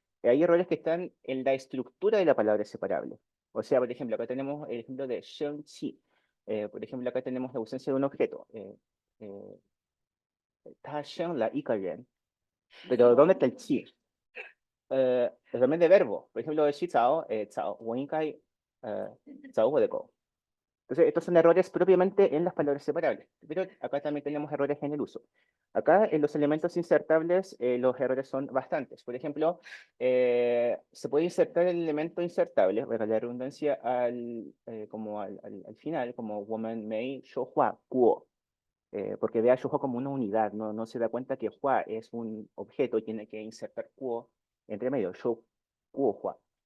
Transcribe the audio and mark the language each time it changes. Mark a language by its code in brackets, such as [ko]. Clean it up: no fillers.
[es] Hay errores que están en la estructura de la palabra separable. O sea, por ejemplo, acá tenemos el ejemplo de shengqi. Por ejemplo, acá tenemos la ausencia de un objeto. [zh] 他生了一个人, [es] pero ¿dónde está el chi? También de verbo. Por ejemplo, [zh] 洗澡, 澡, 我应该澡我的狗. [es] Entonces, estos son errores propiamente en las palabras separables, pero acá también tenemos errores en el uso. Acá en los elementos insertables los errores son bastantes. Por ejemplo, se puede insertar el elemento insertable, valga la redundancia, como al final, como woman may show hua guo, porque ve a show como una unidad, no se da cuenta que hua es un objeto y tiene que insertar guo entre medio, show guo hua.